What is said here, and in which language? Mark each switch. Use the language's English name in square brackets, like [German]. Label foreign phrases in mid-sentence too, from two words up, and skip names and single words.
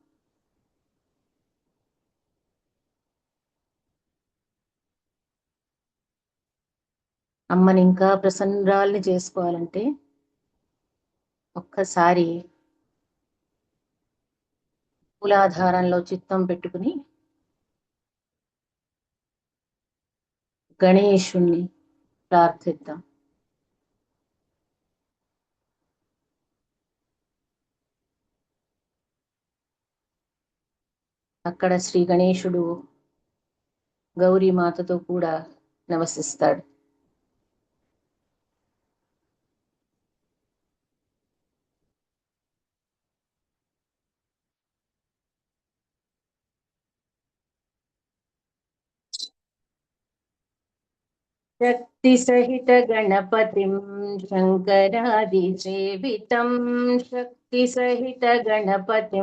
[Telugu] అమ్మని ఇంకా ప్రసన్నురాల్ని చేసుకోవాలంటే ఒక్కసారి మూలాధారంలో చిత్తం పెట్టుకుని గణేశుణ్ణి ప్రార్థిద్దాం. అక్కడ శ్రీ గణేశుడు గౌరీ మాతతో కూడా నివసిస్తాడు. [Sanskrit] शक्ति सहित गणपतिं शंकरादि सेवितं शक्ति सहित गणपतिं